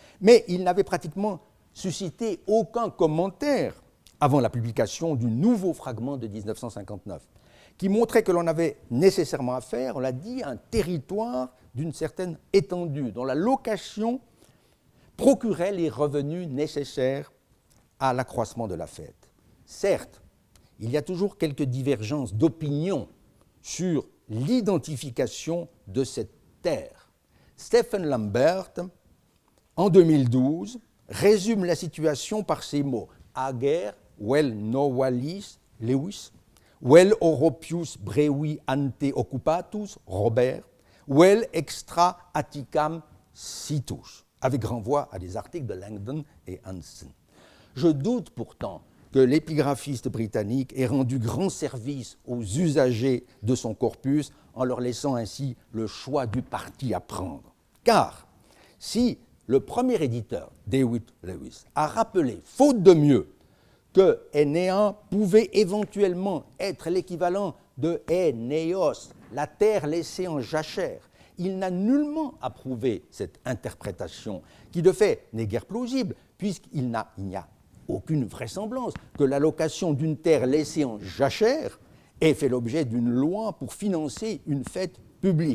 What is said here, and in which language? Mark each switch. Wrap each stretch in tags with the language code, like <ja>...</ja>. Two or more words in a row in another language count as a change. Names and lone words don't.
<fr>Mais il n'avait pratiquement suscité aucun commentaire avant la publication du nouveau fragment de 1959, qui montrait que l'on avait nécessairement affaire, on l'a dit, à un territoire d'une certaine étendue, dont la location procurait les revenus nécessaires à l'accroissement de la fête. Certes, il y a toujours quelques divergences d'opinion sur l'identification de cette terre. Stephen Lambert, en 2012, résume la situation par ces mots:</fr> <la>Ager, vel novalis Lewis, vel Europius brevi ante occupatus Robert, vel extra Atticam situs,</la> <fr>avec renvoi à des articles de Langdon et Hansen. Je doute pourtant que l'épigraphiste britannique ait rendu grand service aux usagers de son corpus en leur laissant ainsi le choix du parti à prendre. Car si le premier éditeur, David Lewis, a rappelé, faute de mieux, que Enea pouvait éventuellement être l'équivalent de Eneos, la terre laissée en jachère, il n'a nullement approuvé cette interprétation, qui de fait n'est guère plausible, puisqu'il n'y a aucune vraisemblance que la location d'une terre laissée en jachère ait fait l'objet d'une loi pour financer une fête publique.</fr>